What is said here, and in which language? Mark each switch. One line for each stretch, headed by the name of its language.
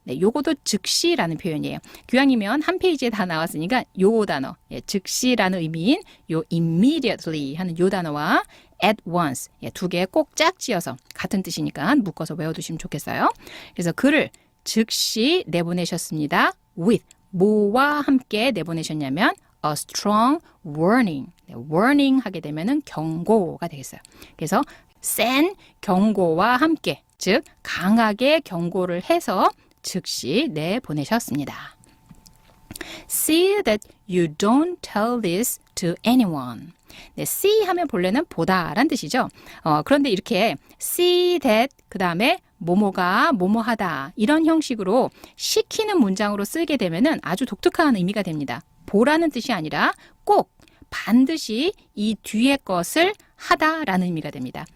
Korean: 요것도 즉시라는 표현이에요. 교양이면 한 페이지에 다 나왔으니까 요 단어, 즉시라는 의미인 요 immediately 하는 요 단어와
English: at once
Korean: 두 개 꼭 짝지어서 같은 뜻이니까 묶어서 외워두시면 좋겠어요. 그래서 그를 즉시 내보내셨습니다.
English: with
Korean: 뭐와 함께 내보내셨냐면
English: a strong warning.
Korean: warning 하게 되면은 경고가 되겠어요. 그래서 센 경고와 함께, 즉 강하게 경고를 해서 즉시 내보내셨습니다.
English: See that you don't tell this to anyone.
Korean: 네, see 하면 본래는 보다란 뜻이죠. 그런데 이렇게 see that 그 다음에 뭐뭐가 뭐뭐하다 이런 형식으로 시키는 문장으로 쓰게 되면은 아주 독특한 의미가 됩니다. 보라는 뜻이 아니라 꼭 반드시 이 뒤에 것을 하다라는 의미가 됩니다.